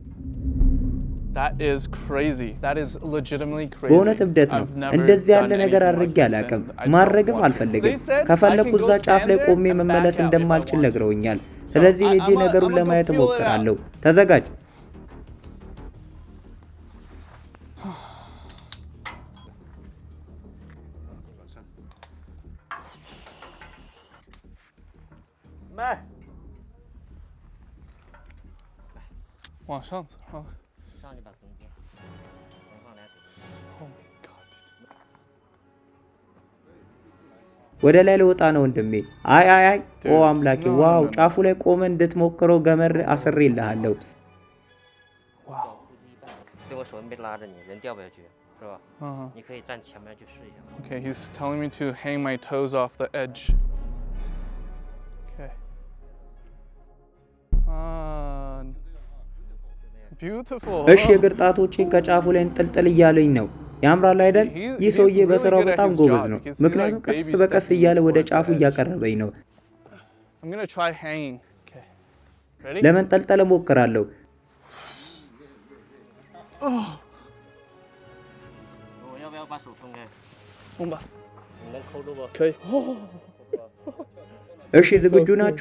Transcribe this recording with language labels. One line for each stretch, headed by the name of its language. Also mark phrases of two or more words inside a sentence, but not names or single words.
Amharic: በእውነት እብደት ነው። እንደዚህ ያለ ነገር አድርጌ አላውቅም። ማድረግም አልፈልግም። ከፈለኩ እዛ ጫፍ ላይ ቆሜ መመለስ እንደማልችል ነግረውኛል። ስለዚህ ሄጄ ነገሩን ለማየት እሞክራለሁ። ተዘጋጅ።
Chinese: 往上走啊！上去把中间，往上来。
English: Oh my god！
Amharic: ወደ ላይ ልወጣ ነው ወንድሜ። አይ አይ አይ! ኦ አምላኬ! ዋው! ጫፉ ላይ ቆመ እንድትሞክረው ገመድ አስሬልሃለሁ። ዋው！
Chinese: 对我手没拉着你，人掉不下去，是吧？你可以站前面去试一下。
English: Okay, he's telling me to hang my toes off the edge. Okay. Beautiful.
Amharic: እሺ የእግር ጣቶቼን ከጫፉ ላይ እንጥልጥል እያለኝ ነው። ያምራል አይደል? ይህ ሰውዬ በስራው በጣም ጎበዝ ነው። ምክንያቱም ቀስ በቀስ እያለ ወደ ጫፉ እያቀረበኝ ነው።
English: I'm going to try hanging. Okay. Ready?
Amharic: ለመንጠልጠል እሞክራለሁ።
Chinese: 我要不要把手分开？松吧。你能抠住不？可以。
Amharic: እሺ ዝግጁ ናችሁ?